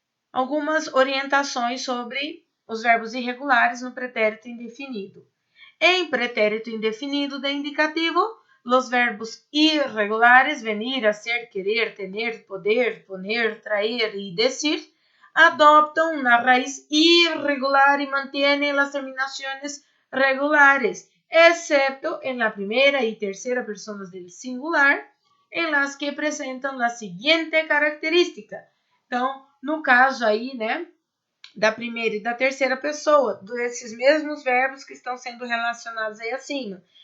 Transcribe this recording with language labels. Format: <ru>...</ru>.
<pt>Algumas orientações sobre os verbos irregulares no pretérito indefinido.</pt> <es>Em pretérito indefinido de indicativo, los verbos irregulares, venir, hacer, querer, tener, poder, poner, traer y decir, adoptan una raíz irregular y mantienen las terminaciones regulares, excepto en la primera y tercera personas del singular, en las que</es> <pt>presentam a seguinte característica. Então, no caso aí, né, da primeira e da terceira pessoa, desses mesmos verbos que estão sendo relacionados aí acima.</pt>